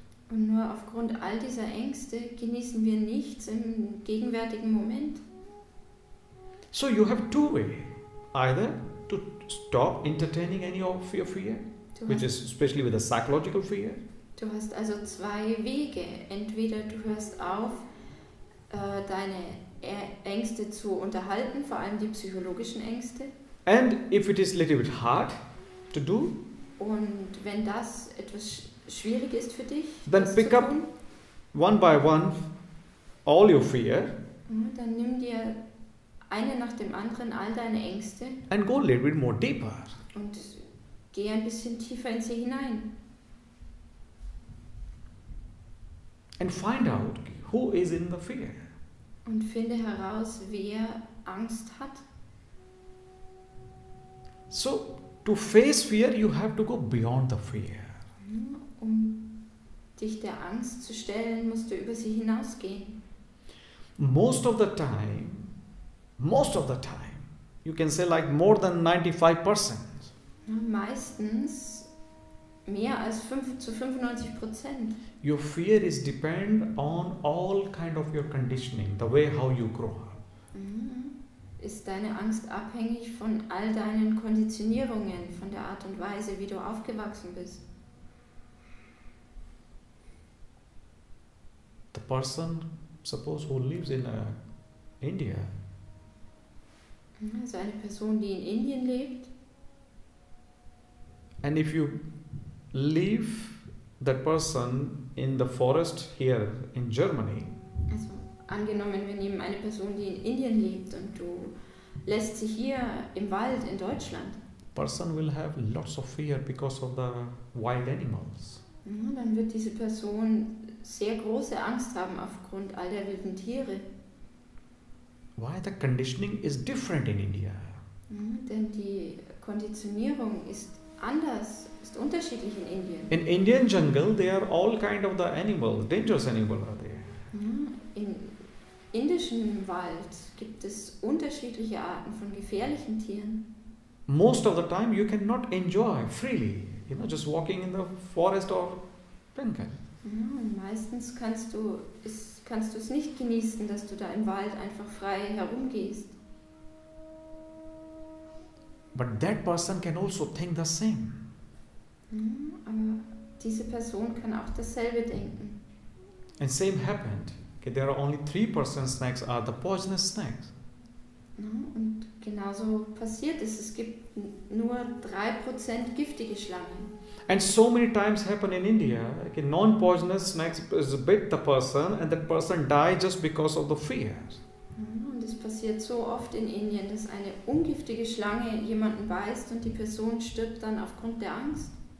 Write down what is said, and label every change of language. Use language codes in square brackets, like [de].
[de] Und nur aufgrund all dieser Ängste genießen wir nichts im gegenwärtigen Moment. [en] So you have two ways. Either to stop entertaining any of your fear, which is especially with the psychological fear. [de] Du hast also zwei Wege. Entweder du hörst auf, deine Ängste zu unterhalten, vor allem die psychologischen Ängste. [en] And if it is a little bit hard to do, [de] und wenn das etwas schwierig ist für dich, [en] then [de] das [en] pick [de] zu [en] up [de] tun, [en] one by one all your fear [de] dann nimm dir eine nach dem anderen all deine Ängste [en] and go a little bit more deeper. [de] und geh ein bisschen tiefer in sie hinein. [en] And find out who is in the fear. [de] Und finde heraus, wer Angst hat. [en] So to face fear, you have to go beyond the fear. [de] Um dich der Angst zu stellen, musst du über sie hinausgehen. [en] Most of the time, you can say like more than 95%. [de] Meistens mehr als 95%. [en] Your fear is depend on all kind of your conditioning, the way how you grow up. [de] Ist deine Angst abhängig von all deinen Konditionierungen, von der Art und Weise, wie du aufgewachsen bist. [en] The person, suppose who lives in India, [de] Also eine Person, die in Indien lebt, [en] and if you leave that person in the forest here in Germany, [de] also angenommen, wir nehmen eine Person, die in Indien lebt und du lässt sie hier im Wald in Deutschland, [en] person will have lots of fear because of the wild animals. [de] Ja, dann wird diese Person sehr große Angst haben aufgrund all der wilden Tiere. [en] Why? The conditioning is different in India. [de] Ja, denn die Konditionierung ist anders, ist unterschiedlich in Indien. [en] In Indian jungle, they are all kind of the animals, dangerous animals are there. [de] Ja, im indischen Wald gibt es unterschiedliche Arten von gefährlichen Tieren. [en] Most of the time you cannot enjoy freely, just walking in the forest or jungle. [de] Ja, und meistens kannst du es nicht genießen, dass du da im Wald einfach frei herumgehst. [en] But that person can also think the same. [de] Ja, aber diese Person kann auch dasselbe denken. [en] And same happened. Okay, there are only 3% snakes are the poisonous snakes. [de] Ja, und genauso passiert es. Es gibt nur 3% giftige Schlangen. [en] And so many times happen in India, okay, non-poisonous snakes bit the person and that person dies just because of the fear. [de] Ja, und es passiert so oft in Indien, dass eine ungiftige Schlange jemanden beißt und die Person stirbt dann aufgrund der Angst.